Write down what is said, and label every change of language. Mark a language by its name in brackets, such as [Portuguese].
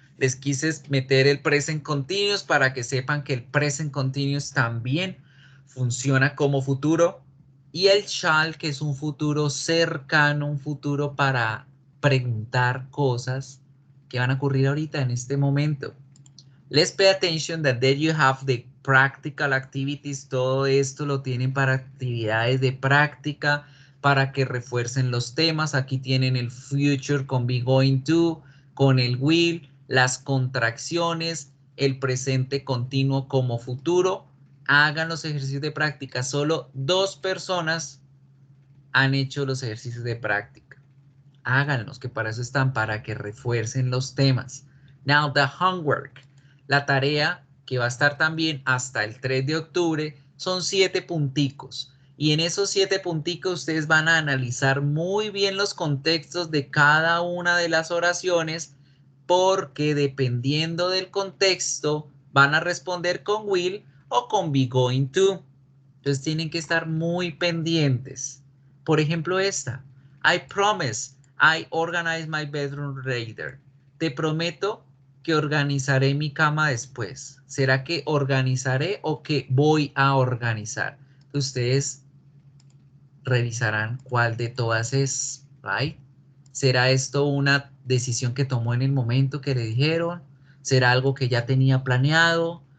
[Spanish] Les quise meter el present continuous para que sepan que el present continuous también funciona como futuro. Y el shall, que es un futuro cercano, un futuro para preguntar cosas que van a ocurrir ahorita en este momento. [English] Let's pay attention that there you have the practical activities. [Spanish] Todo esto lo tienen para actividades de práctica, para que refuercen los temas. Aquí tienen el future con be going to, con el will, las contracciones, el presente continuo como futuro. Hagan los ejercicios de práctica. Solo 2 personas han hecho los ejercicios de práctica. Háganlos, que para eso están, para que refuercen los temas. [English] Now, the homework. [Spanish] La tarea que va a estar también hasta el 3 de octubre son 7 punticos. Y en esos 7 punticos ustedes van a analizar muy bien los contextos de cada una de las oraciones, porque dependiendo del contexto van a responder con will o con be going to. Entonces tienen que estar muy pendientes. Por ejemplo esta. [English] I promise I organize my bedroom later. [Spanish] Te prometo que organizaré mi cama después. ¿Será que organizaré o que voy a organizar? Ustedes revisarán cuál de todas es, right? ¿Será esto una decisión que tomó en el momento que le dijeron? ¿Será algo que ya tenía planeado?